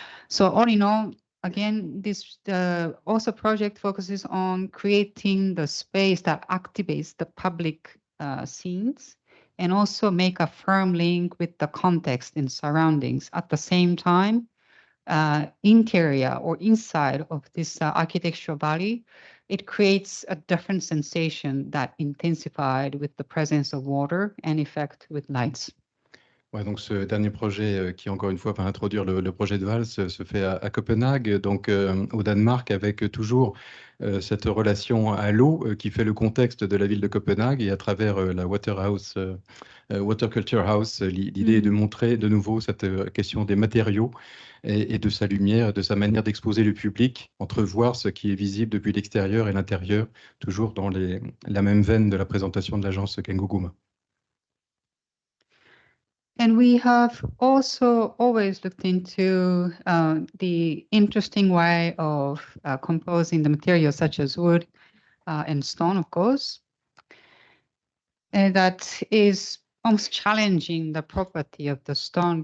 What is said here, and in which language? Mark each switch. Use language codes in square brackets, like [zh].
[en] So all in all, again, this also project focuses on creating the space that activates the public scenes and also make a firm link with the context and surroundings. At the same time, interior or inside of this architectural body, it creates a different sensation that intensified with the presence of water and effect with lights. [fr] Ouais, donc ce dernier projet qui, encore une fois, va introduire le projet de Vals se fait à Copenhague, donc au Danemark, avec toujours cette relation à l'eau qui fait le contexte de la ville de Copenhague et à travers la Water Culture House, l'idée est de montrer de nouveau cette question des matériaux et de sa lumière, de sa manière d'exposer le public, entrevoir ce qui est visible depuis l'extérieur et l'intérieur, toujours dans la même veine de la présentation de l'agence Kengo Kuma. [en] And we have also always looked into the interesting way of composing the materials such as wood and stone, of course. And that is almost challenging the property of the stone.